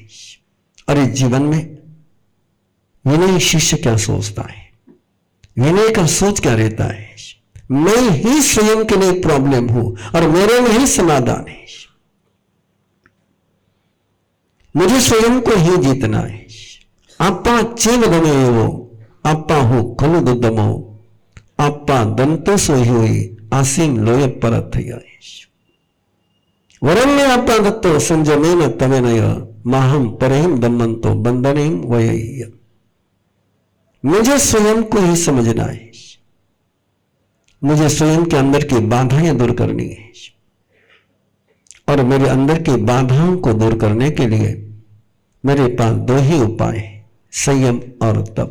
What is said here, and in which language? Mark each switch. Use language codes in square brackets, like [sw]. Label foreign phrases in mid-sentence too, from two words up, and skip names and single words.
[hi] और इस जीवन में विनय शिष्य क्या सोचता है, विनय का सोच क्या रहता है, मैं ही स्वयं के लिए प्रॉब्लम हूं और मेरे में ही समाधान है। मुझे स्वयं को ही जीतना है। [pra] आपा चेव गमे वो आपा हो खलु दुदमो आपा दंतो सोई हुई आसीम लोय परत वरण्य आपा दत्तो संजमेन तमेनय माहम परहिम दमंतो बंदनेम वय। [hi] मुझे स्वयं को ही समझना है, मुझे स्वयं के अंदर की बाधाएं दूर करनी है और मेरे अंदर की बाधाओं को दूर करने के लिए मेरे पास दो ही उपाय हैं, संयम और तप।